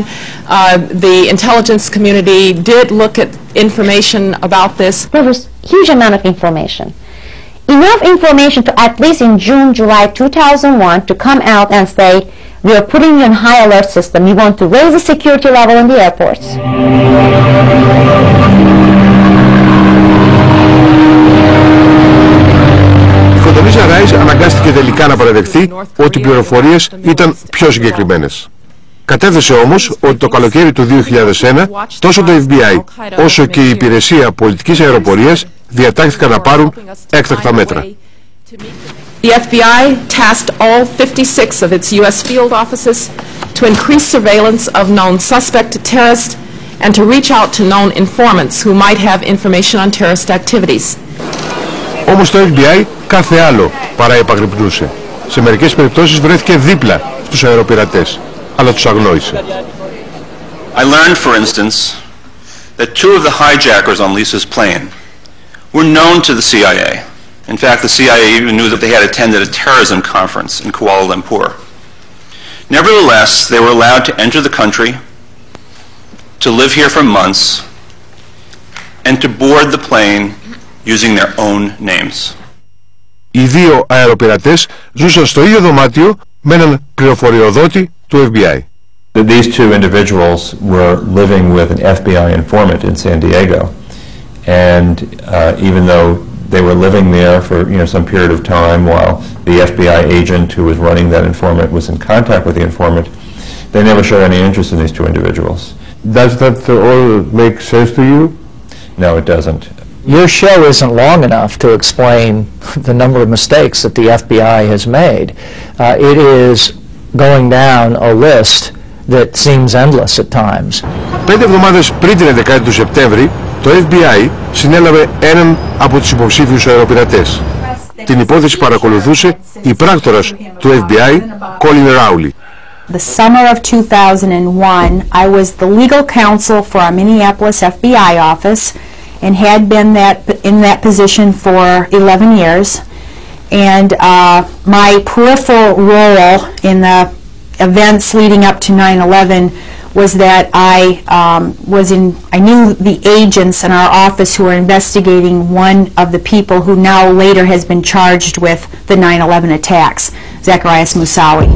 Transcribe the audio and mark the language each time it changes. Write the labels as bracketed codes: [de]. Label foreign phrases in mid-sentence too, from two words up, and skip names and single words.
[en] The intelligence community did look at information about this. There was a huge amount of information. Enough information to, at least in June, July 2001, to come out and say, we are putting you in high alert system. We want to raise the security level in the airports. [el] Η Κοντολίζα Ράις αναγκάστηκε τελικά να παραδεχθεί ότι οι πληροφορίες ήταν πιο συγκεκριμένες. Κατέθεσε όμως ότι το καλοκαίρι του 2001 τόσο το FBI όσο και η Υπηρεσία Πολιτικής Αεροπορίας διατάχθηκαν να πάρουν έκτακτα μέτρα. [en] The FBI tasked all 56 of its U.S. field offices to increase surveillance of known suspect terrorists and to reach out to known informants who might have information on terrorist activities. [el] Όμως το FBI κάθε άλλο παρά επαγρυπνούσε. Σε μερικές περιπτώσεις βρέθηκε δίπλα στους αεροπειρατές, αλλά τους αγνόησε. [en] I learned, for instance, that 2 of the hijackers on Lisa's plane were known to the CIA. In fact, the CIA even knew that they had attended a terrorism conference in Kuala Lumpur. Nevertheless, they were allowed to enter the country, to live here for months, and to board the plane using their own names. [el] Οι 2 αεροπειρατές ζούσαν στο ίδιο δωμάτιο με έναν πληροφοριοδότη του FBI. [en] These 2 individuals were living with an FBI informant in San Diego, and even though they were living there for some period of time while the FBI agent who was running that informant was in contact with the informant, they never showed any interest in these 2 individuals. Does that all make sense to you? No, it doesn't. Your show isn't long enough to explain the number of mistakes that the FBI has made. It is going down a list that seems endless at times. [el] 5 εβδομάδες πριν την 11η του Σεπτέμβρη, το FBI συνέλαβε έναν από τους υποψήφιους αεροπειρατές. Την υπόθεση παρακολουθούσε η πράκτορας του FBI, Colin Rowley. [en] The summer of 2001, I was the legal counsel for our Minneapolis FBI office and had been in that position for 11 years. And my peripheral role in the events leading up to 9/11 was that I knew the agents in our office who were investigating one of the people who now later has been charged with the 9/11 attacks, Zacharias Moussaoui.